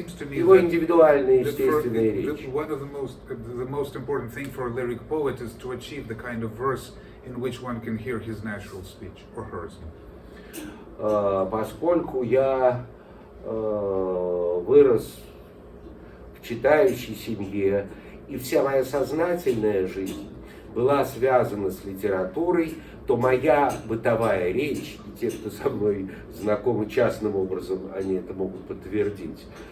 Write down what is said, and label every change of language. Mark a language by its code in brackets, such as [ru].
[ru] Его индивидуальная естественная речь. [en] One of the most important thing for a lyric poet is to achieve the kind of verse in which one can hear his natural speech or hers. [ru] Поскольку я вырос в читающей семье, и вся моя сознательная жизнь была связана с литературой, то моя бытовая речь, и те, кто со мной знакомы частным образом, они это могут подтвердить,